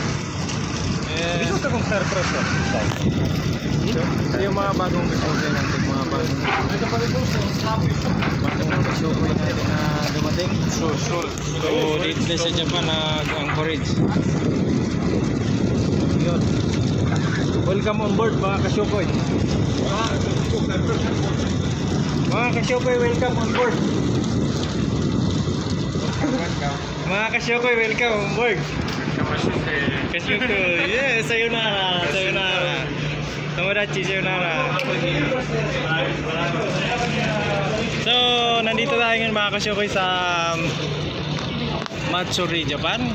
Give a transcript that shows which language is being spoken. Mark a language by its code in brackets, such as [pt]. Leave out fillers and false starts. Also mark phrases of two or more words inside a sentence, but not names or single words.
[tl] Bisa ka kung star press ka? Ito yung mga bagong kasyokoy natin. Mga bagong kasyokoy natin na dumating. So, dito sa Japan nag-encourage. Yun. [en] Welcome on board [tl] mga kasyokoy. Mga kasyokoy, [en] welcome on board. [tl] Mga kasyokoy, [en] welcome on board. [tl] Kasyokoy, [ja] yeah, sayonara, sayonara. Tomodachi, sayonara. [tl] So, nandito tayo ngayon mga kasyokoy sa Matsuri, Japan.